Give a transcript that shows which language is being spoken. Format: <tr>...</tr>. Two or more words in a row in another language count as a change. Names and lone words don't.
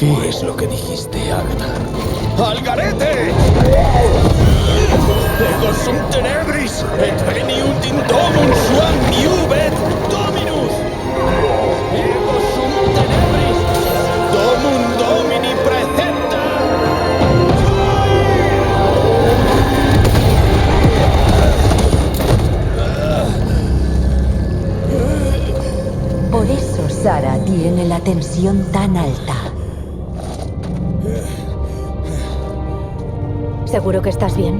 <es>es lo que dijiste, Agatha? ¡Al garete!</es> <la>Ego sum tenebris, et veniunt in domum suam iubet Dominus! Ego sum tenebris, domum Domini precepta!</la> <es>Por eso Sara tiene la tensión tan alta. ¿Seguro que estás bien?</es>